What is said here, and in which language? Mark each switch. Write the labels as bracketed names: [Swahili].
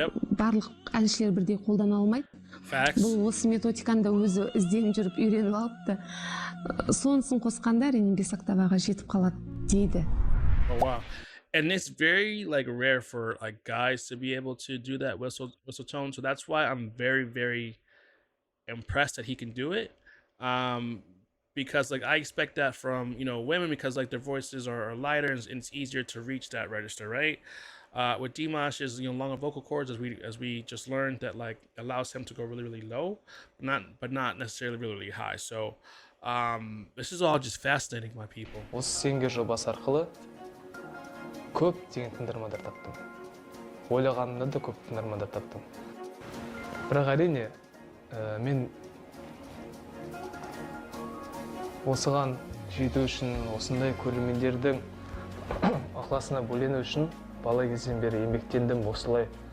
[Kazakh] Барлық әншілер бірдей қолдана алмайды. Бұл осы методиканы да өзі ізденіп жүріп үйреніп алыпты. Сонысын қосқанда әрине 5 октаваға жетіп қалады дейді. [English] Oh wow. And it's very like rare for like guys to be able to do that whistle tone. So that's why I'm very, very impressed that he can do it. Because like I expect that from women because like their voices are lighter and it's easier to reach that register, right? With Dimash is longer vocal cords, as we just learned, that like allows him to go really really low, but not necessarily really really high. So this is all just fascinating, my people. [Kazakh] Осы сеңгер жобасы арқылы көптеген тыңдармандар таптым. Ойлағанымнан да көп тыңдармандар таптым. Бірақ әрине мен осыған жету үшін, осындай көрермендердің ықыласына бөлену үшін бала кезден бері еңбектендім, осылай